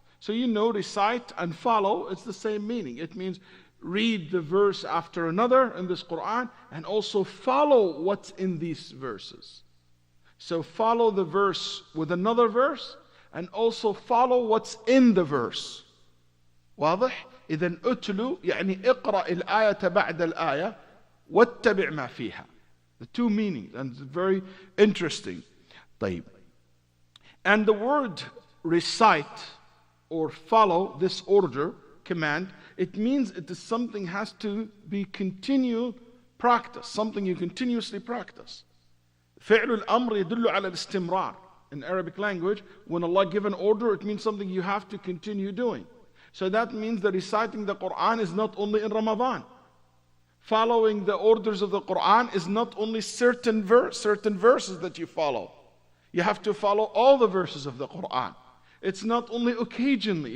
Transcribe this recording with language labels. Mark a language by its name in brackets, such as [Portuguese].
[English] So you know recite and follow, it's the same meaning. It means read the verse after another in this Quran and also follow what's in these verses. So follow the verse with another verse and also follow what's in the verse. [Arabic] واضح؟ إذن أتلو يعني اقرأ الآية بعد الآية واتبع ما فيها. [English] The two meanings, and it's very interesting. [Arabic] طيب. [English] And the word recite or follow, this order, command, it means it is something has to be continued practice, something you continuously practice. [Arabic] فعل الأمر يدل على الاستمرار. [English] In Arabic language, when Allah give an order, it means something you have to continue doing. So that means that reciting the Quran is not only in Ramadan. Following the orders of the Quran is not only certain verses that you follow. You have to follow all the verses of the Quran. It's not only occasionally.